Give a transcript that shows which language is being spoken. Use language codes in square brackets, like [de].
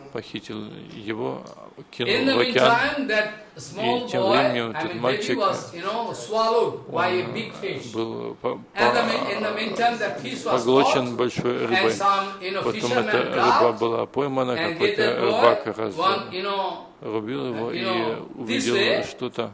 [ru] Похитил его, кинул в океан. [en] In the meantime, that small boy, [ru] мальчик, [en] was, you know, swallowed by a big fish. [ru] Был, [en] in the meantime, that fish was [ru] поглощен большой рыбой. Потом эта рыба была поймана, какой-то рыбак рубил его и увидел что-то.